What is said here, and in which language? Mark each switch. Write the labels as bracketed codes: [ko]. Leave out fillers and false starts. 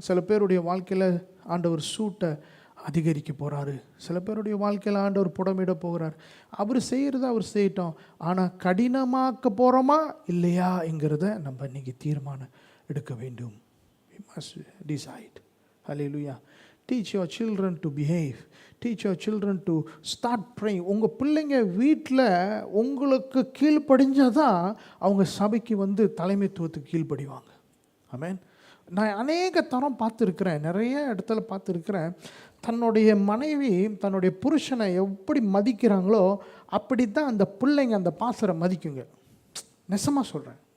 [ta] சில பேருடைய வாழ்க்கையில் ஆண்டவர் சூட்டை அதிகரிக்க போகிறாரு, சில பேருடைய வாழ்க்கையில் ஆண்டவர் புடமிட போகிறார். அவர் செய்கிறத அவர் செய்யட்டும். ஆனால் கடினமாக்க போகிறோமா இல்லையா என்கிறத நம்ம இன்றைக்கி தீர்மானம் எடுக்க வேண்டும். [en] We must decide. Hallelujah. Teach your children to behave. Teach your children to start praying. [ta] உங்கள் பிள்ளைங்க வீட்டில் உங்களுக்கு கீழ்ப்படிஞ்சால் தான் அவங்க சபைக்கு தலைமைத்துவத்துக்கு கீழ்ப்படிவாங்க. ஆமென். நான் அநேக தரம் பார்த்துருக்கிறேன், நிறைய இடத்துல பார்த்துருக்கிறேன். தன்னுடைய மனைவி தன்னுடைய புருஷனை எப்படி மதிக்கிறாங்களோ அப்படி தான் அந்த பிள்ளைங்க அந்த பாசரை மதிக்குங்க. நெசமாக சொல்கிறேன்.